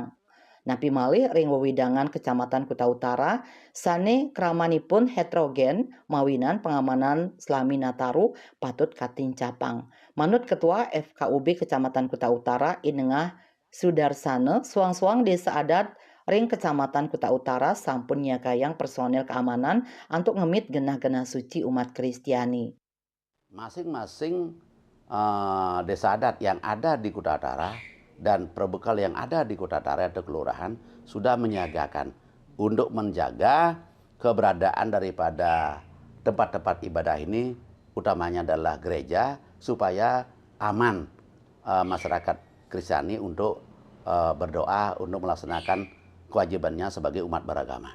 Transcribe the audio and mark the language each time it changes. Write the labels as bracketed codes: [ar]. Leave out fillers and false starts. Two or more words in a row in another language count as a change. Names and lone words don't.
[ban] Napi malih ring wewidangan Kecamatan Kuta Utara, sane kramanipun heterogen mawinan pengamanan selami Nataru patut katincapang. Manut Ketua FKUB Kecamatan Kuta Utara Inengah Sudarsana, suang-suang desa adat ring Kecamatan Kuta Utara sampun nyakayang personel keamanan untuk ngemit genah-genah suci umat Kristiani. [id] Masing-masing desa adat yang ada di Kuta Utara dan perbekal yang ada di Kuta Utara atau kelurahan sudah menyiagakan untuk menjaga keberadaan daripada tempat-tempat ibadah ini, utamanya adalah gereja, supaya aman masyarakat Kristiani untuk berdoa untuk melaksanakan kewajibannya sebagai umat beragama.